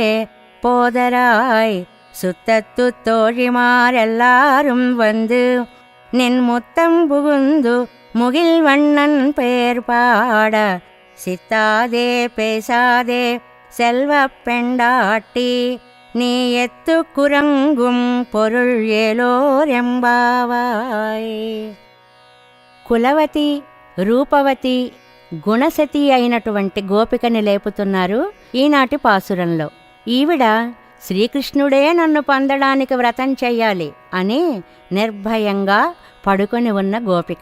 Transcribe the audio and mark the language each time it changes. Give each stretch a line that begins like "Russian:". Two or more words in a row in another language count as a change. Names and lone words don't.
Tamil: போதராய் சுத்தத்து தோழிமாரெல்லாரும் வந்து நின் முத்தம் புகுந்து முகில் வண்ணன் பெயர் பாட சித்தாதே பேசாதே செல்வப் பெண்டாட்டி நீ எத்து குரங்கும் பொருள் ஏலோர் ఎంబావాయ్.
Telugu: కులవతి, రూపవతి, గుణసతి అయినటువంటి గోపికని లేపుతున్నారు ఈనాటి పాసురంలో. ఈవిడ శ్రీకృష్ణుడే నన్ను పొందడానికి వ్రతం చెయ్యాలి అని నిర్భయంగా పడుకొని ఉన్న గోపిక.